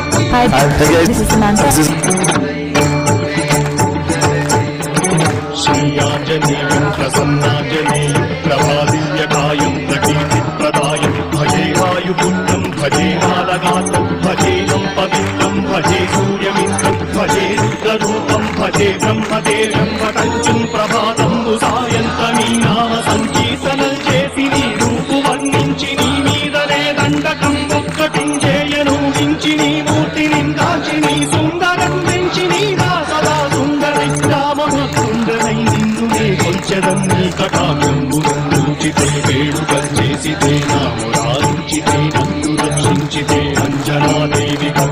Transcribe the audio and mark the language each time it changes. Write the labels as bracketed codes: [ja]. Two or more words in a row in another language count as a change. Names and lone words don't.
[en] Hi, this is Samantha. [sa] श्रीयाञ्जनेयं प्रसन्नाञ्जनेयं प्रभादिव्यकायं प्रकीर्तिप्रदायं भजे वायुपुत्रं भजे बालगात्रं भजेयं पवित्रं भजे सूर्यमित्रं भजे रुद्ररूपं भजे ब्रह्मदेवं वटञ्चं प्रभातं सायन्तनी नाम संकीर्तनं [te] చేసి నీ రూపు వర్ణించి నీ మీదనే దండకం ఒక్కటించేయను మించి నీ మూర్తిని దాచి నీ సుందరం పెంచి నీ సదా సుందరి రామము సుందరై నిన్నునే కొంచెదం నీ కటాక్షంబుచితే వేడుకలు చేసితే నామురాజితే నన్ను రక్షించితే అంజనాదేవి